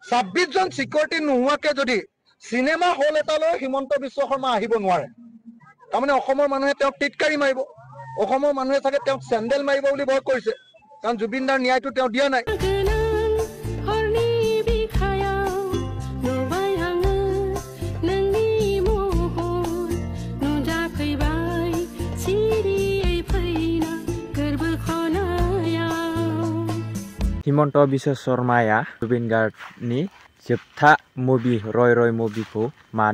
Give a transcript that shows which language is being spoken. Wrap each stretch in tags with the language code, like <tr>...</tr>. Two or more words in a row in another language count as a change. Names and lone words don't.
<as>26 জন সিকিউৰিটি নোহোৱাকে যদি</as> <en>cinema hall</en> <as>এটালৈ হিমন্ত বিশ্ব শৰ্মা আহিব নোৱাৰে তাৰমানে অসমৰ মানুহে তেওঁক টিটকাৰি মাৰিব অসমৰ মানুহে চাগে তেওঁক চেণ্ডেল মাৰিব বুলি ভয় কৰিছে কাৰণ জুবিন দাৰ ন্যায়টো তেওঁ দিয়া নাই</as> <brx>हिमन्त बिश्व शर्माया जुबिन गार्गनि जोबथा मुभि रय मुभिखौ मानो</brx>